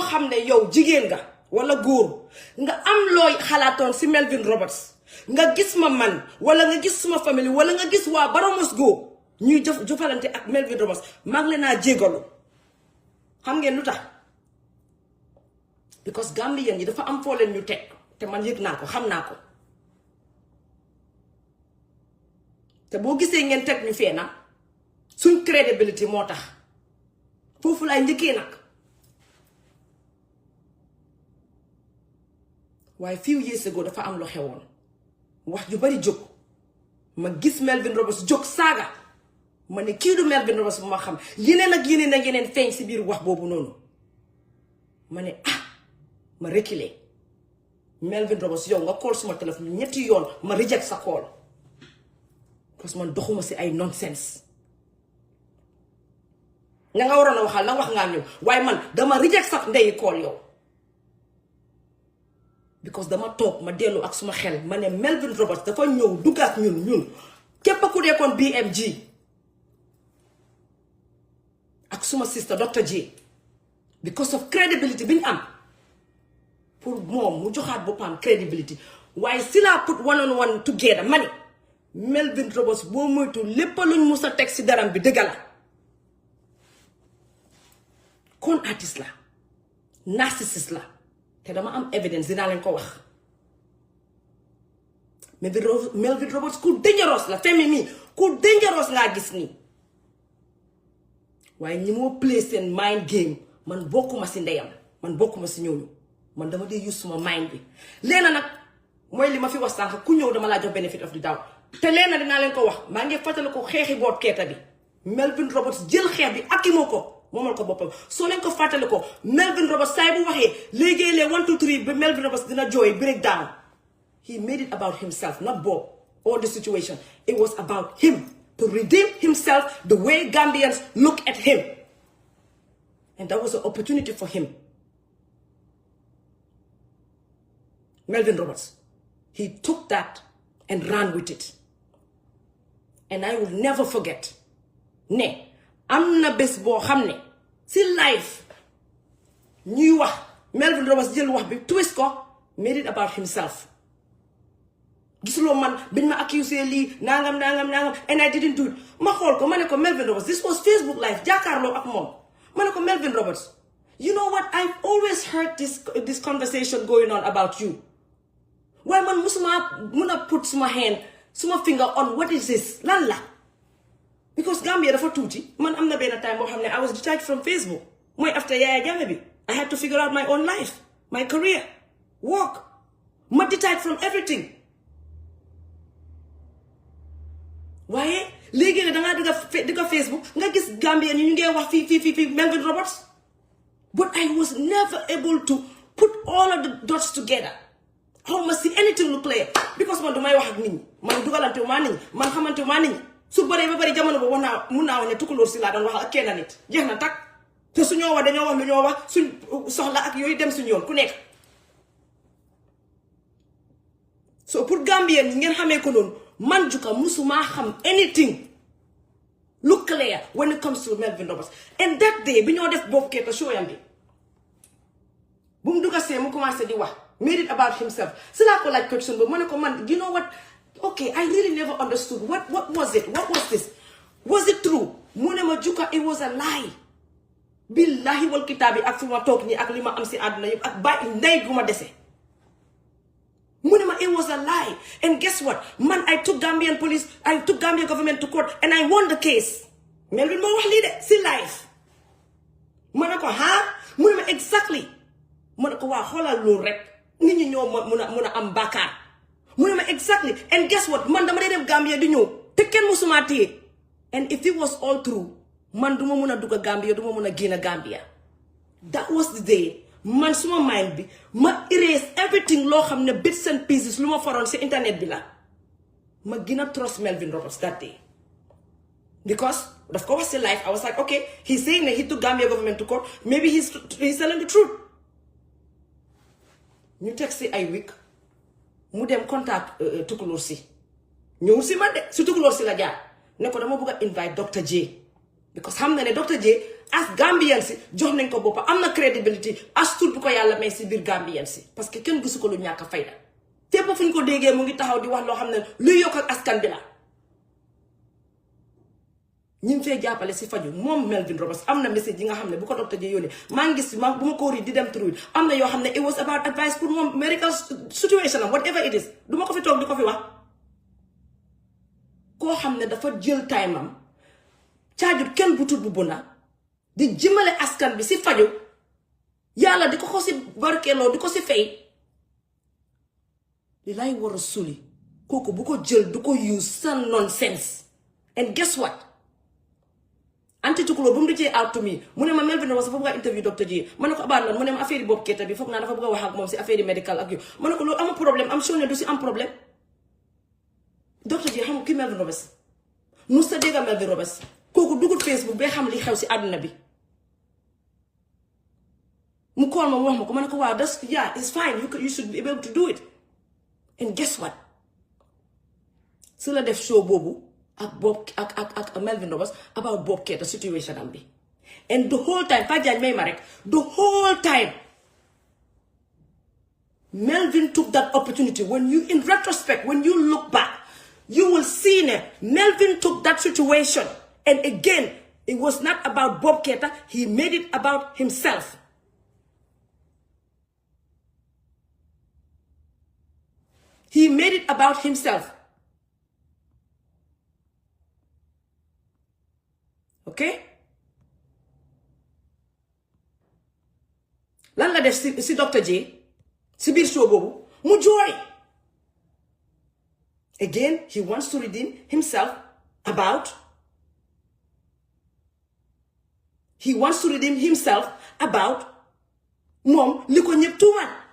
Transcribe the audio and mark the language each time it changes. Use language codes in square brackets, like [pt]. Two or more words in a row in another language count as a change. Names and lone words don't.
[wo] xam ne yow jigéen nga wala góor nga am looy xalaatoon si Melville Robertson nga gis ma man wala nga gis suma famille wala nga gis waa Baramos Go ñuy jëfalante ak Melville Robertson maa ngi leen naa jégalu xam ngeen lu tax because Gambien yi dafa am foo leen ñu teg te man yëg naa ko xam naa ko te boo gisee ngeen teg ñu fee na suñ credibility moo tax foofu laay njëkkee nag waaye [en] few years [wo] ago dafa am lu xewoon wax ju bari jóg ma gis Melville Robertson jóg saaga ma ne kii du Melville Robertson bu ma xam yeneen ak yeneen ak yeneen feeñ si biir wax boobu noonu ma ne ma reculer Melville Robertson yow nga call suma téléphone ñetti yoon ma reject sa call [fr] parce que [wo] man doxuma si ay nonsense nga waroon a waxal la wax ngaa ñëw waaye man dama reject sax ndeyi call yow because dama toog ma dellu ak suma xel ma ne Melville Robertson dafa ñëw duggaat ñun képp ku dekkoon BMG ak suma sister Dr. J [en] because of credibility [wo] bi ñu am pour moom mu joxaat boppam credibility waaye si laa [en] put one on one together [wo] ma ne Melville Robertson boo moytu lépp luñ mus a teg si daram bi dëgg la [fr] con artiste [wo] la narcissiste la te dama am evidence dinaa leen ko wax Melville Robertson ku dangerous la femi mi ku dangerous laa gis nii waaye ñi moo play seen [en] mind game [wo] man bokkuma si ndeyam man bokkuma si ñooñu man dama dee use suma mind bi leena nag mooy li ma fi wax sànq ku ñëw dama laa jox [en] benefit of the doubt [wo] te leena dinaa leen ko wax maa ngi fàttali ko xeexi boot keeta bi Melville Robertson jël xeex bi akimoo ko moomal ko boppam soo leen ko fàttali ko Melville Robertson saay bu waxee léegi les 1 2 3 ba Melville Robertson dina jooy [en] break down. He made it about himself, not Bob or the situation. It was about him to redeem himself the way Gambians look at him. And that was an opportunity for him. Melville Robertson. He took that and ran with it. And I will never forget. [wo] Ne, am na bés boo xam ne si life ñuy wax Melville Robertson jël wax bi twist ko [en] made it about himself. [wo] Gisuloo man biñ ma accusé lii nangam [en] and I didn't do it [wo] ma xool ko ma ne ko Melville Robertson [en] this was Facebook live [wo] jàkkaarloo ak moom ma ne ko Melville Robertson [en] you know what I've always heard this conversation going on about you [wo] waaye man musuma mun a put suma hand suma finger on [en] what is this [wo] lan la because Gambia dafa tuuti man am na benn time boo xam ne [en] I was detached from Facebook [wo] mooy after Yaya Jammeh bi [en] I had to figure out my own life my career work [wo] ma detached from everything waaye léegi ne dangaa digga Facebook nga gis Gambien ñu ngee wax fii Melville Robertson [en] but I was never able to put all of the dots together how [wo] ma [en] see anything [wo] lu clear because man dumay wax ak nit ñi man dugalante maa nit ñi man xamante maa nit ñi su bëree ba bëri jamono boobu mun naa wax ne tukulóor si laa doon wax ak kenn nit jeex na tak te su ñoo wax dañoo wax lu ñoo wax suñ soxla ak yooyu dem suñu yoon ku nekk so pour Gambien ñi ngeen xamee ko noonu man Juka musuma xam [en] anything look clear when it comes to Melville Robertson and that day [wo] bi ñoo def boobu keeta show yam bi bu mu dugga see mu commencé di wax [en] made it about himself [wo] si laa ko laaj question boobu ma ne ko man [en] you know what okay I really never understood what was it what was this was it true [wo] mu ne ma Juka [en] it was a lie [ar] بالله والكتاب [wo] ak fi ma toog nii ak li ma am si àdduna yëpp ak bàyyi ndey gu ma dese Munema, [en] it was a lie. And guess what? Man, I took Gambian police, I took Gambian government to court, and I won the case. [wo] Melville mo wax li de si life. Manako, ha? Munema, exactly. Manako, wa xoolal loolu rek. Nit ñi ñoo muna am bàkkaar. Munema, [en] exactly. And guess what? [wo] Man dama dem Gambia di ñëw. Te kenn musuma téye. [en] And if it was all true, [wo] man duma muna dugga Gambia, duma muna génn Gambia. That was the day. Man suma mind bi ma erase everything loo xam ne [en] bits and pieces [wo] lu ma faroon si internet bi la ma gën a trust Melville Robertson [en] that day [wo] because daf ko wax si life [en] I was like okay he's saying that he took Gambia government to court maybe he's telling the truth [wo] ñu teg si ay week mu dem contact tukulóor si ñëw si man de si tukulóor si la jaar ne ko dama bëgg a invite Dr. J because xam na ne Dr. J [en] as Gambian [wo] si jox nañ ko boppa am na credibility as tuut bu ko yàlla may si biir Gambian si [fr] parce que [wo] kenn gisu ko lu ñàkk a fayda fépp fu ñu ko déggee mu ngi taxaw di wax loo xam ne luy yokk ak askan bi la ñu ngi fee jàppale si faju moom Melville Robertson am na message yi nga xam ne bu ko Dr. J yónnee maa ngi gis bu ma ko wari di dem through am na yoo xam ne [en] it was about advice [wo] pour moom [en] medical situation [wo] am [en] whatever it is [wo] du ma ko fi toog di ko fi wax koo xam ne dafa jël time am caajut kenn bu tut bu bona di jëmale askan bi si faju yàlla di ko si barkeeloo di ko si fay li lay war a suli kooku bu ko jël du ko use sans nonsense [en] and guess what [wo] anti tukuloo bu mu di [en] out to me [wo] mu ne ma Melville Robertson foog nga interview Dr. J ma ne ko abaat lan mu ne ma affaire yi boobu keeta bi foog naa dafa bëgg a wax ak moom si affaire yi médical ak yow ma ne ko loolu amul problème am sure ne du si am problème Dr. J xam ki Melville Robertson musta dégga Melville Robertson kooku dugul Facebook ba xam li xew si àdduna bi mu call ma wax ma ko ma ne ko waaw [en] that's yeah it's fine you should be able to do it and guess what [wo] si la def show boobu ak Bob ak Melville Robertson [en] about Bob Keita situation [wo] am bi [en] and the whole time [wo] Fatou Jagne may ma rek [en] the whole time Melvin took that opportunity when you in retrospect when you look back you will see that Melvin took that situation and again It was not about Bob Keita. He made it about himself. He made it about himself. Okay? [wo] Lan la def si Dr. J si biir show boobu mu jooy. [en] Again, he wants to redeem himself about [wo] moom li ko ñëpp tuumal.